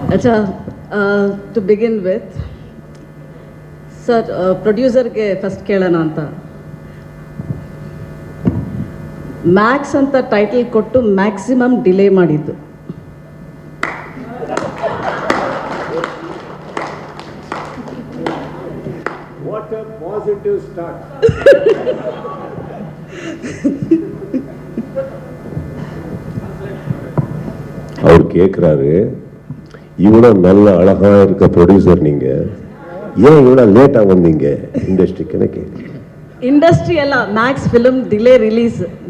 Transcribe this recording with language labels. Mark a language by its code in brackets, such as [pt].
[kn] Acha, [en] to begin with, sir, [kn] ಪ್ರೊಡ್ಯೂಸರ್ಗೆ first ಕೇಳೋಣ ಅಂತ. Max ಅಂತ ಟೈಟಲ್ ಕೊಟ್ಟು ಮ್ಯಾಕ್ಸಿಮಮ್ ಡಿಲೇ ಮಾಡಿದ್ದು. [en] What a positive start. [ta] அவர் கேட்குறாரு, இவ்வளோ நல்ல அழகா இருக்க ப்ரொடியூசர் நீங்க ஏன் இவ்வளோ லேட்டாக வந்தீங்க இண்டஸ்ட்ரிக்குன்னு கேட்குறேன். [kn] ಇಂಡಸ್ಟ್ರಿ ಅಲ್ಲ, ಮ್ಯಾಕ್ಸ್ ಫಿಲ್ಮ್ ಡಿಲೇ ರಿಲೀಸ್.